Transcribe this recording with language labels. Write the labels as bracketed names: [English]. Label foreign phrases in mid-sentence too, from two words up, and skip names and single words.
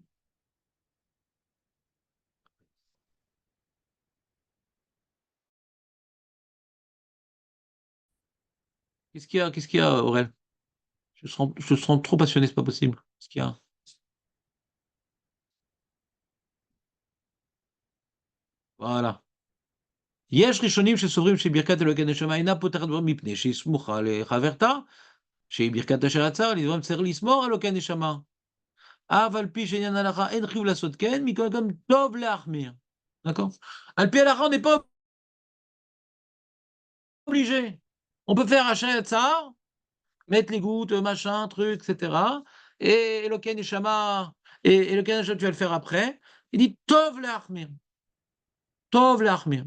[French] Qu'est-ce qu'il y a, Aurel? Je sens trop passionné, c'est pas possible. Qu'est-ce qu'il y a? Voilà. [Hebrew] יש ראשונים שסוברים שברכת אלוקי נשמה אינה פותרת בו מפני שהיא סמוכה לחברתה, שהיא ברכת אשר עצר, לדברים צריך לסמור אלוקי נשמה. אף על פי שעניין ההלכה אין חיוב לעשות כן, מכאן גם טוב להחמיר. [French] D'accord? [Hebrew] על פי הלכה, [French] on n'est pas obligé. On peut faire [Hebrew] אשר יצר, [French] mettre les gouttes, machin, truc, etc. Et [Hebrew] אלוקי נשמה, [French] et [Hebrew] אלוקי נשמה, [French] tu vas le faire après. Il dit [Hebrew] טוב להחמיר. טוב להחמיר.